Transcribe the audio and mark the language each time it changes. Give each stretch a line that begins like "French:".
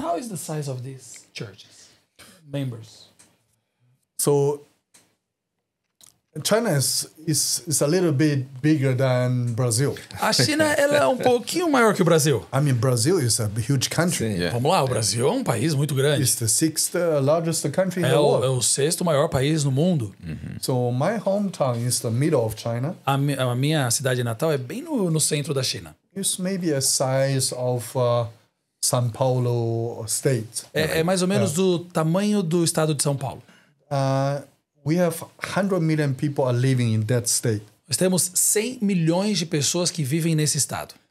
English: how is the size of these churches? Members. So China is a little bit bigger than Brazil.
Portuguese: A China, ela é um pouquinho maior que o Brasil.
English: I mean, Brazil is a huge country.
Portuguese: Sim, é. Vamos lá, o Brasil é um país muito grande.
English: It's the sixth largest country in
Portuguese: É
English: the
Portuguese: o,
English: world.
Portuguese: é o sexto maior país no mundo.
English: So my hometown is the middle of China.
Portuguese: A minha cidade natal é bem no centro da China.
English: It's maybe a size of São Paulo state.
Portuguese: É mais ou menos do tamanho do estado de São Paulo.
English: We have 100 million people are living in that state.
Portuguese: Nós temos 100 milhões de pessoas que vivem nesse estado.